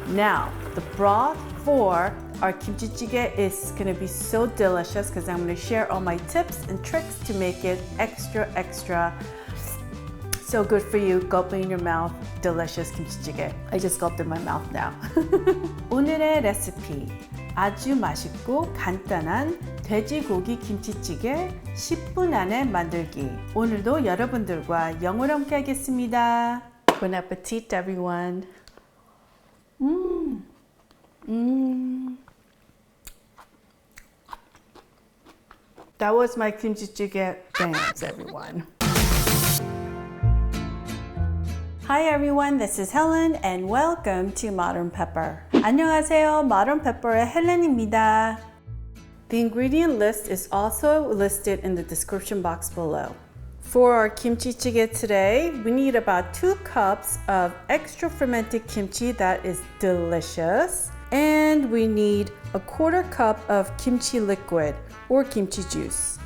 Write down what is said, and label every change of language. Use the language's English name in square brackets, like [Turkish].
[English] Now, the broth for our kimchi jjigae is gonna be so delicious because I'm gonna share all my tips and tricks to make it extra so good for you. Gulping in your mouth, delicious kimchi jjigae. I just gulped in my mouth now. [Korean] 오늘의 레시피, 아주 맛있고 간단한 돼지고기 김치찌개 10분 안에 만들기. 오늘도 여러분들과 영어로 함께 하겠습니다. [English] Bon appetit, everyone. That was my kimchi jjigae dance, everyone. Hi everyone, this is Helen and welcome to Modern Pepper. [Korean] 안녕하세요, Modern Pepper의 헬렌입니다. [English] The ingredient list is also listed in the description box below. For our kimchi jjigae today, we need about 2 cups of extra fermented kimchi that is delicious. And we need a 1/4 cup of kimchi liquid or kimchi juice.